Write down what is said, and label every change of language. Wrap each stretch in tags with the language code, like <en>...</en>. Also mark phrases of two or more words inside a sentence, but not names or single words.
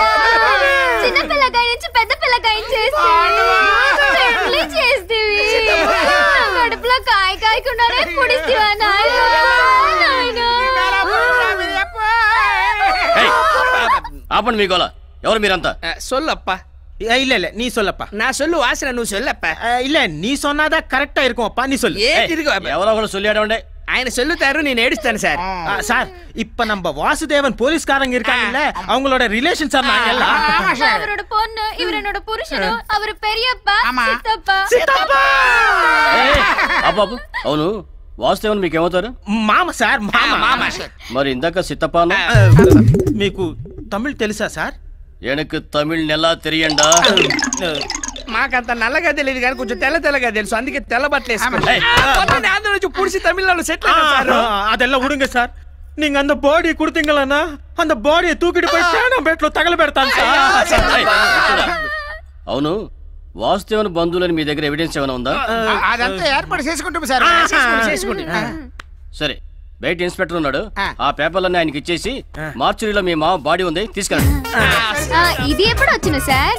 <te>చిన్న పిల్లకాయ నుంచి పెద్ద పిల్లకాయ చేస్తేవి కడుపులో కాయ కాయకుండానే పొడిస్తేవా నాయనా? ఆపండి మీకోలా. ఎవరు మీరంతా?</te> <ta>సొల్లప్ప. இல்ல இல்ல நீ சொல்லப்பா. நான் சொல்லு வாசன நீ சொல்லப்ப. இல்ல நீ சொன்னாதான் கரெக்டா இருக்கும்ப்பா, நீ சொல்லு.</ta> <te>ఎవరో ఒకరు சொல்லியாடே. ఆయన சொல்லுతారు, నేను ఏడుస్తాను సార్.</te> <ta>சார், இப்ப நம்ம வாசுதேவன் போலீஸ்காரங்க இருக்காங்கல்ல, அவங்களோட ரிலேஷன் சார் நாங்க எல்லாம். அவரோட பொண்ணு, இவர் என்னோட புருஷனு, அவர் பெரியப்பா, சித்தப்பா. சித்தப்பா.</ta> <te>అబ్బబ్బ, అవును వాసుదేవన్ మీకు ఏమవుతారు? మామ సార్, మామ. మరి ఇందాక సిత్తప్ప మీకు తమిళ్ తెలుసా సార్?</te> <ta>எனக்கு தமிழ் நல்லா தெரியும்டா.</ta> <te>మాకంత నల్లగా తెలియదు కానీ కొంచెం తెల్లగా తెలుసు, అందుకే తెల్ల బట్టలు వేసుకుంటా. ఆంధ్ర నుంచి పుడిసి తమిళనాడు సెటిల్ అయినా.</te> <ta>அதெல்லாம் விடுங்க சார். நீங்க அந்த பாடியை கொடுத்தீங்களா, அந்த பாடியை தூக்கிட்டு போய் சேனம் பேట్లో</ta> <te>తగలబెడతాను సార్. అవును, వాసుదేవన్ బంధువులని మీ దగ్గర ఎవిడెన్స్ ఏమైనా ఉందా? అదంతా ఏర్పాటు చేసుకుంటాం సార్. సరే, బయట ఇన్స్పెక్టర్ ఉన్నాడు, ఆ పేపర్లన్నీ ఆయనకి ఇచ్చేసి మార్చురీలో మీ మామ బాడీ ఉంది తీసుకెళ్ళండి. ఇది ఎప్పుడు వచ్చిన సార్?</te>